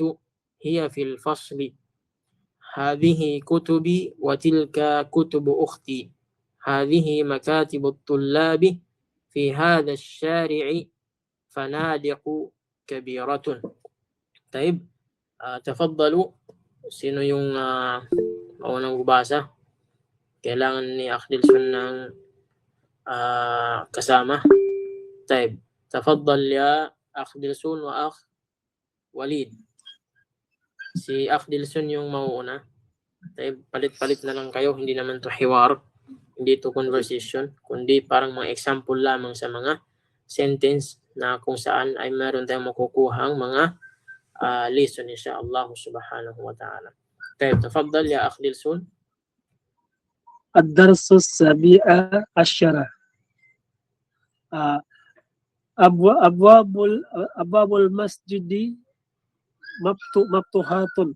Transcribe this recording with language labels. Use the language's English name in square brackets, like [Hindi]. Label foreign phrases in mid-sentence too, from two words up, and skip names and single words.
[Arabic] هي في الفصل. هذه كتبي وتلك كتب أختي. هذه مكاتب الطلاب. في هذا الشارع فنادق كبيرة. طيب تفضلوا. [Filipino] Sino yung maunang bubasa? Kailangan ni Akh Dilson ng kasama. [Arabic] طيب تفضل يا أخ دلسون وأخ وليد. [Filipino] Si Akh Dilson yung mauuna. طيب palit-palit na lang kayo. Hindi naman to hiwar. Hindi to conversation. Kundi parang mga example lamang sa mga sentence na kung saan ay meron tayong makukuhang mga lesson [Arabic] إن شاء الله سبحانه وتعالى. طيب تفضل يا أخ دلسون. الدرس السابع عشر. أبواب المسجد مفتوحة.